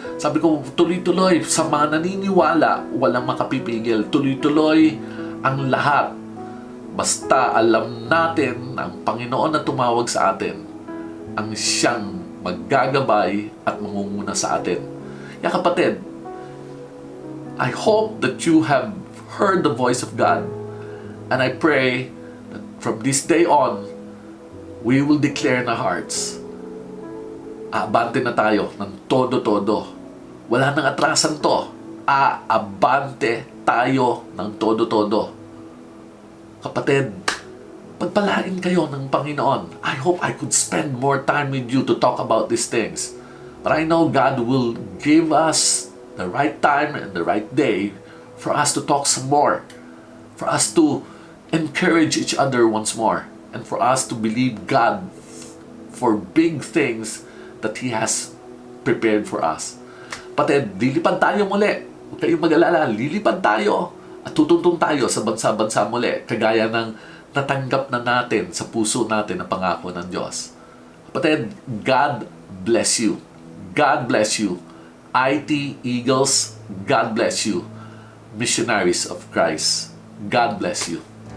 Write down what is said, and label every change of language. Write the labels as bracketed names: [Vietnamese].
[Filipino] Sabi ko, tuloy-tuloy. Sa mga naniniwala, walang makapipigil. Tuloy-tuloy ang lahat. Basta alam natin ang Panginoon na tumawag sa atin ang siyang maggagabay at mangunguna sa atin. Kaya kapatid, [English] I hope that you have heard the voice of God, and I pray that from this day on, we will declare in our hearts, [Filipino] aabante na tayo ng todo-todo. Wala nang atrasan to. Aabante tayo ng todo-todo. Kapatid, pagpalain kayo ng Panginoon. [English] I hope I could spend more time with you to talk about these things. But I know God will give us the right time and the right day for us to talk some more, for us to encourage each other once more, and for us to believe God for big things that He has prepared for us. [Filipino] Patid, lilipad tayo muli. Huwag kayong mag-alala, lilipad tayo at tutuntun tayo sa bansa-bansa muli, kagaya ng natanggap na natin sa puso natin ang pangako ng Diyos. [English] Patid, God bless you. God bless you. IT Eagles, God bless you. Missionaries of Christ, God bless you.